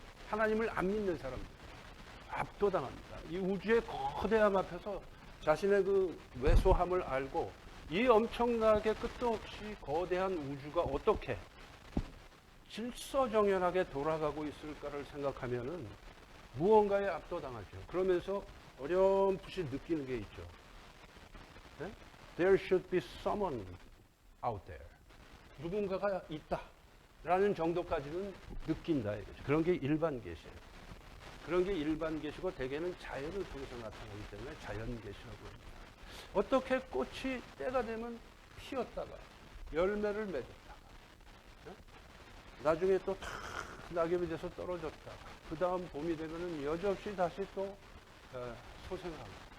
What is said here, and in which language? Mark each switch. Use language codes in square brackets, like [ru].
[ko] 하나님을 안 믿는 사람들 압도당합니다. 이 우주의 거대함 앞에서 자신의 그 왜소함을 알고 이 엄청나게 끝도 없이 거대한 우주가 어떻게 질서정연하게 돌아가고 있을까를 생각하면은 무언가에 압도당하죠. 그러면서 어렴풋이 느끼는 게 있죠. 네? [en] There should be someone out there. [ko] 누군가가 있다라는 정도까지는 느낀다 이거죠. 그런 게 일반 계시예요. 그런 게 일반 계시고 대개는 자연을 통해서 나타나기 때문에 자연 계시라고 합니다. 어떻게 꽃이 때가 되면 피었다가 열매를 맺었다가 나중에 또 탁 낙엽이 돼서 떨어졌다가 그 다음 봄이 되면은 여지없이 다시 또 소생하고